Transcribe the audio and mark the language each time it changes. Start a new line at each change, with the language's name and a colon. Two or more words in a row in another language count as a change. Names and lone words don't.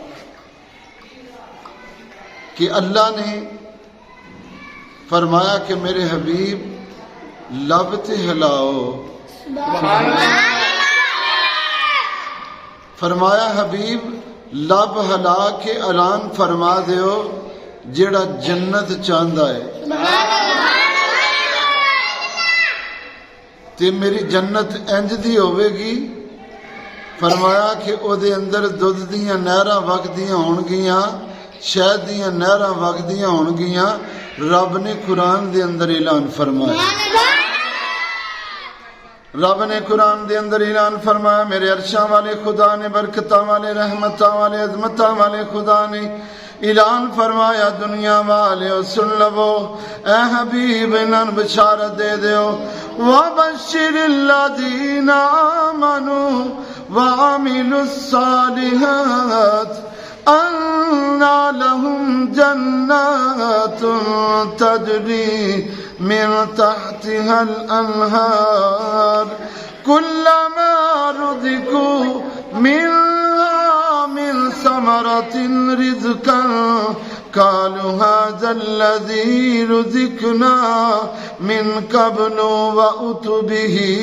Punjabi: کہ اللہ نے فرمایا کہ میرے حبیب لب تے ہلاؤ، فرمایا حبیب لب ہلا کے اعلان فرما دیو جیڑا جنت چاہندا ہے تے میری جنت انج دی ہوے گی، فرمایا کہ او دے اندر دودھ دیاں نہراں وگدیاں ہون گیاں، شہد دیاں نہراں وگدیاں ہون گیاں۔ رب نے قرآن دے اندر اعلان فرمایا، رب نے قرآن دے اندر اعلان فرمایا، میرے عرشاں والے خدا نے، برکتاں والے، رحمتاں والے، عظمتاں والے خدا نے اعلان فرمایا دنیا والے سن لو، اے حبیب انہاں بشارت دے دیو،
Arabic: وَبَشِّرِ الَّذِينَ آمَنُوا وَعَمِلُوا الصَّالِحَاتِ أَنَّ لَهُمْ جَنَّاتٌ تَجْرِي من تحتها الأنهار كلما رزقوا منها من ثمرة رزقا قالوا هذا الذي رزقنا من قبل وأتوا به